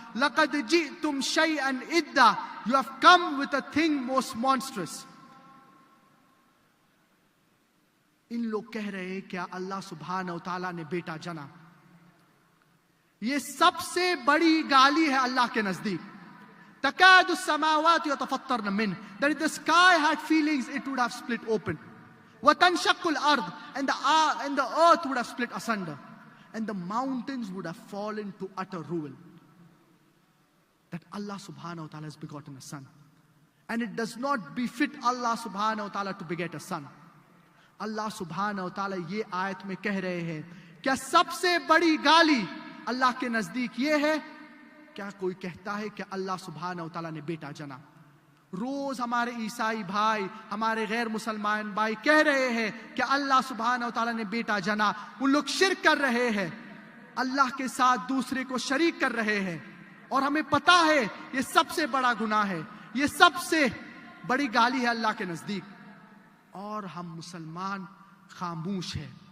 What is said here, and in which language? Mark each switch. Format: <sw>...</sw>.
<ar>لَقَدْ جِئْتُمْ شَيْئًا إِدًّا،</ar> <en>you have come with a thing most monstrous۔</en> <ur>ان لوگ کہہ رہے ہیں کیا اللہ سبحانہ و تعالیٰ نے بیٹا جنا۔ یہ سب سے بڑی گالی ہے اللہ کے نزدیک۔</ur> <ar>تَكَادُ السَّمَاوَاتُ يَتَفَطَّرْنَ مِنْهُ،</ar> <en>that if the sky had feelings it would have split open.</en> <ar>وَتَنْشَقُّ الْأَرْضُ،</ar> <en>and the earth would have split asunder, and the mountains would have fallen to utter ruin. That Allah subhanahu wa ta'ala has begotten a son. And it does not befit Allah subhanahu wa ta'ala to beget a son.</en> <ur>اللہ سبحانہ و تعالیٰ یہ آیت میں کہہ رہے ہیں کیا سب سے بڑی گالی اللہ کے نزدیک یہ ہے کیا کوئی کہتا ہے کہ اللہ سبحانہ و تعالیٰ نے بیٹا جنا۔ روز ہمارے عیسائی بھائی، ہمارے غیر مسلمان بھائی کہہ رہے ہیں کہ اللہ سبحانہ و تعالیٰ نے بیٹا جنا۔ ان لوگ شرک کر رہے ہیں، اللہ کے ساتھ دوسرے کو شریک کر رہے ہیں، اور ہمیں پتا ہے یہ سب سے بڑا گناہ ہے، یہ سب سے بڑی گالی ہے اللہ کے نزدیک، اور ہم مسلمان خاموش ہیں۔</ur>